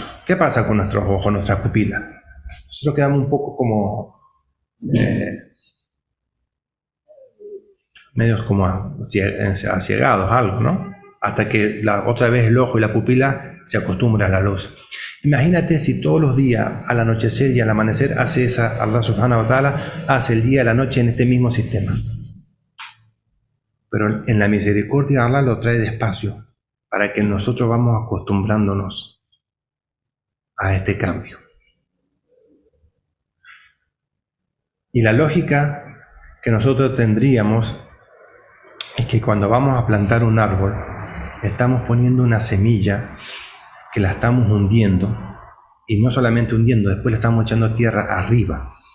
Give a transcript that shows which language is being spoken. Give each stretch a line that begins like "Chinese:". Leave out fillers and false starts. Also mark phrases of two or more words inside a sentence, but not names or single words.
Spanish: ¿Qué pasa con nuestros ojos, nuestras pupilas? Nosotros quedamos un poco como medios como aciegados, algo, ¿no? Hasta que otra vez el ojo y la pupila se acostumbran a la luz. Imagínate si todos los días, al anochecer y al amanecer,
Arabic: الله سبحانه وتعالى
Spanish: hace el día y la noche en este mismo sistema. Pero en la misericordia Allah lo trae despacio, para que nosotros vamos acostumbrándonos a este cambio. Y la lógica que nosotros tendríamos es que cuando vamos a plantar un árbol, estamos poniendo una semilla que la estamos hundiendo, y no solamente hundiendo, después le estamos echando tierra arriba.